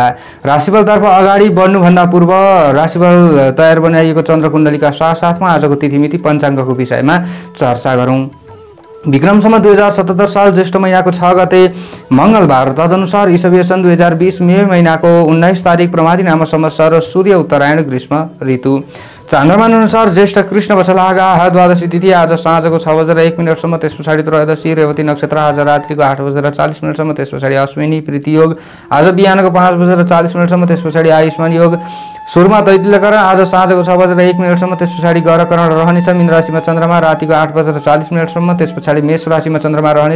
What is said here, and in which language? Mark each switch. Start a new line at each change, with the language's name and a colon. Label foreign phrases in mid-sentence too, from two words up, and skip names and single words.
Nepali: राशिफलतर्फ अगाडि बढ्नुभन्दा पूर्व राशिफल तयार बनाइएको चन्द्रकुण्डलीका साथसाथमा आजको तिथिमिति पञ्चाङ्गको विषयमा चर्चा गरौँ। विक्रम सम्वत 2077 साल ज्येष्ठ महिनाको 6 गते मंगलबार, तदनुसार ईसवीय सन् 2020 मे महिनाको 19 तारिक प्रमादी नाम संवत्सर, सूर्य उत्तरायण ग्रीष्म ऋतु। चान्द्रमान अनुसार ज्येष्ठ कृष्ण पक्षलागा द्वादशी तिथि आज साँझको 6:01 त्यस पछाडि त्रयोदशी रेवती नक्षत्र आज रात्रिको 8:40 त्यस पछाडि अश्विनी प्रीति योग आज बिहानको 5:40 त्यस पछाडि आयुष्मान योग। सुरुमा दैत्यकरण आज साँझको 6:01 त्यस पछाडि गरकरण रहनेछ। मीन राशिमा चन्द्रमा रातिको 8:40 त्यस पछाडि मेष राशिमा चन्द्रमा रहनेछ।